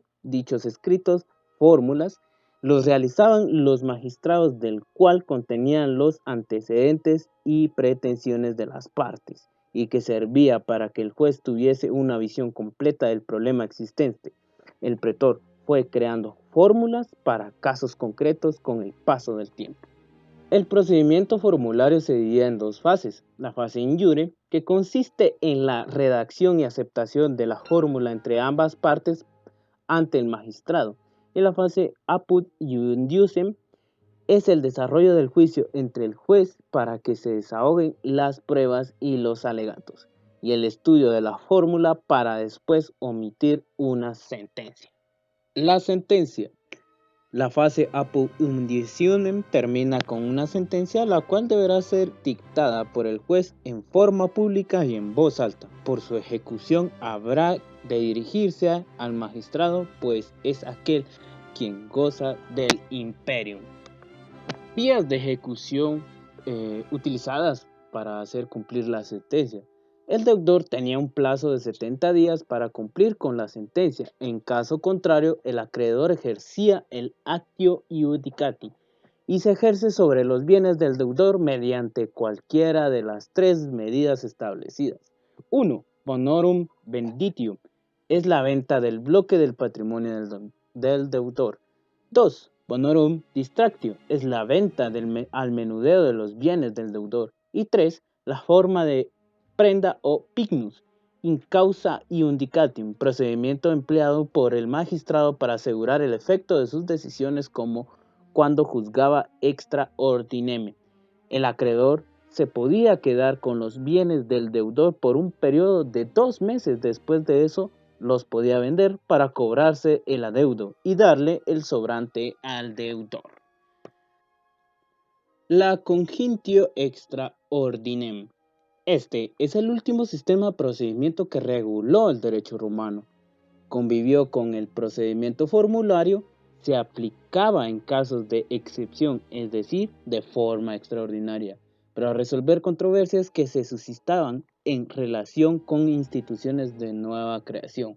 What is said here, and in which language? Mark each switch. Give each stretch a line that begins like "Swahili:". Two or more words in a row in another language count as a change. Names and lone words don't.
Spanish: Dichos escritos, fórmulas, los realizaban los magistrados, del cual contenían los antecedentes y pretensiones de las partes, y que servía para que el juez tuviese una visión completa del problema existente. El pretor fue creando fórmulas para casos concretos con el paso del tiempo. El procedimiento formulario se divide en dos fases: la fase
Latin: in iure,
Spanish: que consiste en la redacción y aceptación de la fórmula entre ambas partes ante el magistrado, y la fase
Latin: apud iudicium
Spanish: es el desarrollo del juicio entre el juez para que se desahoguen las pruebas y los alegatos, y el estudio de la fórmula para después omitir una sentencia. La sentencia. La fase
Latin: apud iudicium
Spanish: termina con una sentencia, la cual deberá ser dictada por el juez en forma pública y en voz alta. Por su ejecución habrá de dirigirse al magistrado, pues es aquel quien goza del imperium. Vías de ejecución utilizadas para hacer cumplir la sentencia. El deudor tenía un plazo de 70 días para cumplir con la sentencia. En caso contrario, el acreedor ejercía el
Latin: actio iudicati
Spanish: y se ejerce sobre los bienes del deudor mediante cualquiera de las tres medidas establecidas. 1.
Latin: Bonorum venditium
Spanish: es la venta del bloque del patrimonio del deudor. 2.
Latin: Bonorum distractio
Spanish: es la venta al menudeo de los bienes del deudor. Y 3. La forma de prenda o
Latin: pignus in causa iudicatium,
Spanish: procedimiento empleado por el magistrado para asegurar el efecto de sus decisiones, como cuando juzgaba
Latin: extra ordinem.
Spanish: El acreedor se podía quedar con los bienes del deudor por un periodo de 2 meses. Después de eso los podía vender para cobrarse el adeudo y darle el sobrante al deudor.
Latin: La congitio extra ordinem.
Spanish: Este es el último sistema de procedimiento que reguló el derecho romano. Convivió con el procedimiento formulario, se aplicaba en casos de excepción, es decir, de forma extraordinaria, para resolver controversias que se suscitaban en relación con instituciones de nueva creación.